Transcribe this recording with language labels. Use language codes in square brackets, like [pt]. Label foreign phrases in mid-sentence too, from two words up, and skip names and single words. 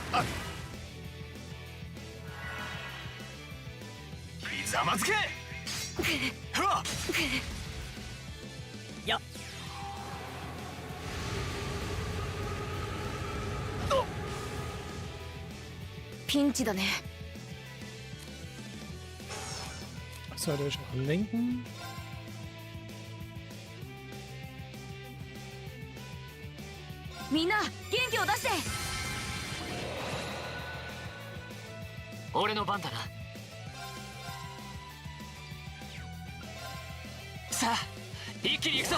[ja] ひざまずけ。ふわっやピンチだね。 [de] Sollte ich auch lenken? [ja] みんな元気を出して。俺の番だな。さあ一気に行くぞ。